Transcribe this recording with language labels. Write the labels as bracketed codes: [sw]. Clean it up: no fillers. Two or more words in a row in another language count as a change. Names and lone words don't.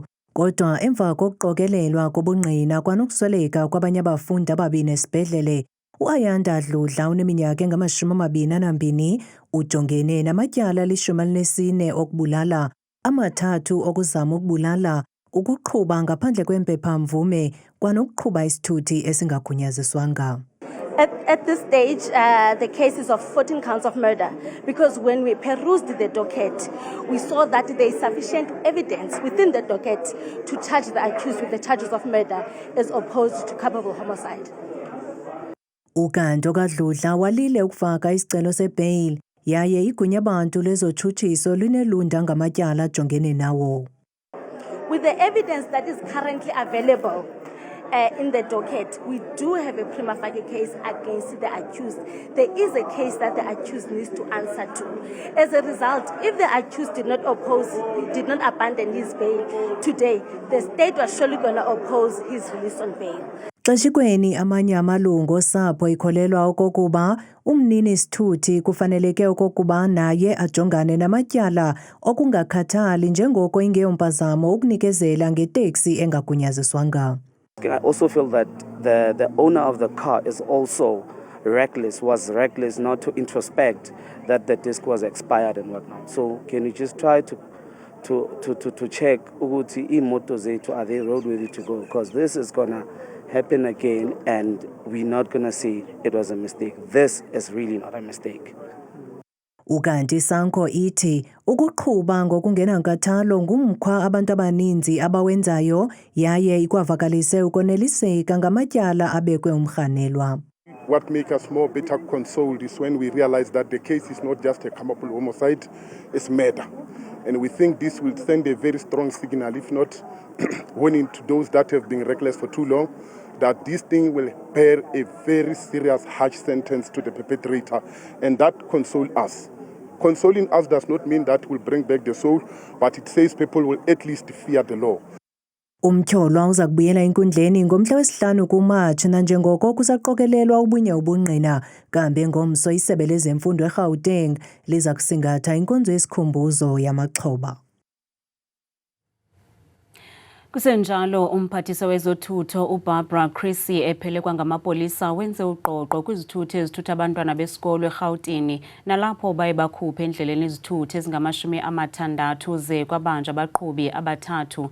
[xh] Kodwa emva kokuqokelelwa kobungqina kwanokusweleka kwabanye abafundi ababini esibhedlele, uAyanda Dludla oneminyaka engama-22 ujongene namatyala li-14 okubulala, amathathu okuzama ukubulala, ukuqhuba ngaphandle kwempephamvume kwanokuqhuba isithuthi esingagunyaziswanga. [en] At this stage, the case is of 14 counts of murder, because when we perused the docket, we saw that there is sufficient evidence within the docket to charge the accused with the charges of murder as opposed to culpable homicide. Ukanti okaDludla walile ukufaka isicelo sebail yaye igunya abantu lezotshutshiso linelunda ngamatyala ajongene nawo. With the evidence that is currently available in the docket, we do have a prima facie case against the accused. There is a case that the accused needs to answer to. As a result, if the accused did not abandon his bail today, the state was surely going to oppose his release on bail. [xh] Xeshikweni amanye amalungu osapho ikholelwa okokuba umnini sithuthi kufaneleke okokuba naye ajongane namatyala okungakhathali njengoko ingeyompazamo ukunikezela ngeteksi engagunyaziswanga. [en] I also feel that the owner of the car is also was reckless not to introspect that the disc was expired and whatnot. So can you just try to check [xh] ukuthi imoto zethu [en] are they roadworthy to go, because this is gonna happen again and we're not gonna say it was a mistake. This is really not a mistake. [xh] Ukanti Sanko ithi ukuqhuba ngokungenankathalo ngumkhwa abantu abaninzi abawenzayo yaye ikwavakalise ukoneliseka ngamatyala abekwe umkhanelwa. [en] What makes us more better consoled is when we realize that the case is not just a culpable homicide, it's murder. And we think this will send a very strong signal, if not warning to those that have been reckless for too long, that this thing will bear a very serious harsh sentence to the perpetrator, and that consoles us. Consoling us does not mean that will bring back the soul, but it says people will at least fear the law. [xh] Umtyholwa uza kubuyela enkundleni ngomhla wesihlanu kuMatshi nanjengoko kusaqokelelwa ubunye ubungqina kambe ngomso isebe lezemfundo eGauteng liza kusingatha inkonzo yesikhumbuzo yamaxhoba. Kusenjalo umphathisa wezothutho uBarbara Chrissy ephelekwa ngamapolisa wenze uqoqo kwizithuthi ezithutha abantwana besikolo eGauteng nalapho baye bakhuphe endleleni izithuthi ezingama-60 ze kwabanja abaqhubi abathathu.